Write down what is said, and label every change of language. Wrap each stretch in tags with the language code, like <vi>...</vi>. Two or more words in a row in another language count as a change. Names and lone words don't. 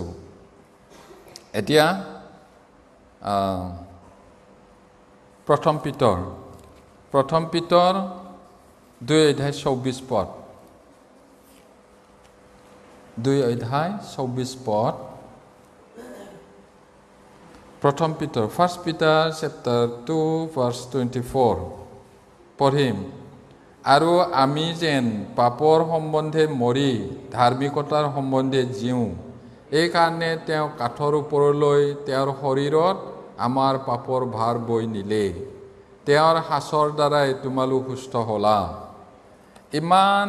<as>এতিয়া প্ৰথম পিতৰ 2 অধ্যায় 24 পদ। 2 অধ্যায় 24 পদ। প্ৰথম পিতৰ</as> <en>1 Peter chapter 2 verse 24</en> <as>পঢ়িম। আৰু আমি যেন পাপৰ সম্বন্ধে মৰি ধাৰ্মিকতাৰ সম্বন্ধে জীওঁ, এইকাৰণে তেওঁ কাঠৰ ওপৰলৈ তেওঁৰ শৰীৰত আমাৰ পাপৰ ভাৰ বৈ নিলে তেওঁৰ হাছৰ দ্বাৰাই তোমালোক সুস্থ হ'লা ইমান</as>